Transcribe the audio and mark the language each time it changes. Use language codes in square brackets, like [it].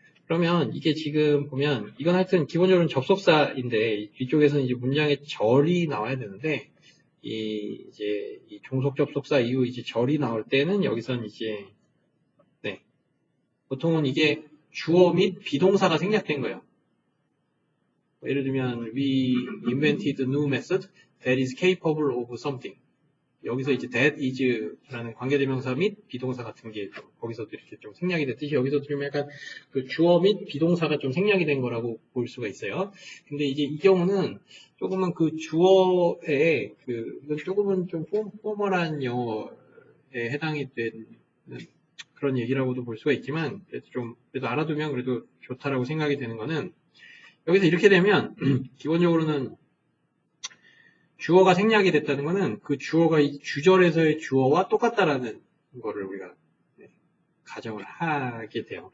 [ko] 그러면 이게 지금 보면 이건 하여튼 기본적으로는 접속사인데 이쪽에서는 이제 문장에 절이 나와야 되는데 이제 이 종속 접속사 이후 이제 절이 나올 때는 여기서는 이제 보통은 이게 주어 및 비동사가 생략된 거예요. 예를 들면 [en] we invented a new method that is capable of something. [ko] 여기서 이제 that is라는 관계대명사 및 비동사 같은 게 거기서도 이렇게 좀 생략이 됐듯이 여기서도 좀 약간 그 주어 및 비동사가 좀 생략이 된 거라고 볼 수가 있어요. 근데 이제 이 경우는 조금은 그 주어에 이건 조금은 좀 포멀한 영어에 해당이 되는 그런 얘기라고도 볼 수가 있지만 그래도 알아두면 그래도 좋다라고 생각이 되는 거는 여기서 이렇게 되면 기본적으로는 주어가 생략이 됐다는 거는 그 주어가 이 주절에서의 주어와 똑같다라는 거를 우리가 가정을 하게 돼요.